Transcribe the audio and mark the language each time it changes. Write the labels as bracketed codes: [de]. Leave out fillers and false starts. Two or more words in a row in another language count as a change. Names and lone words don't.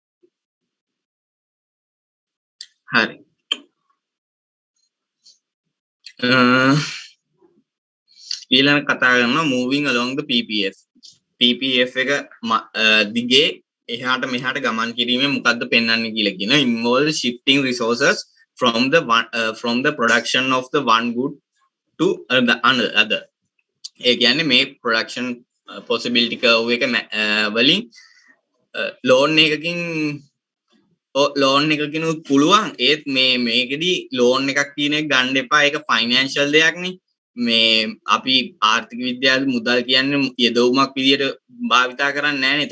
[si] හරි. ඊළඟ කතා කරනවා [en] moving along the PPF [si] එක දිගේ එහාට මෙහාට ගමන් කිරීමෙන් මොකද්ද පෙන්වන්නේ කියලා කියනවා. [en] involve shifting resources from the production of the one good to the other. [si] ඒ කියන්නේ මේ [en] production possibility curve [si] එක වලින් ලෝන් එකකින් පුළුවන් ඒත් මේකෙදි ලෝන් එකක් කියන එක ගන්න එපා. ඒක ෆයිනෑන්ෂල් දෙයක් නේ. මේ අපි ආර්ථික විද්‍යාවේ මුදල් කියන්නේ යෙදවුමක් විදියට භාවිතා කරන්නේ නැහැ නේ.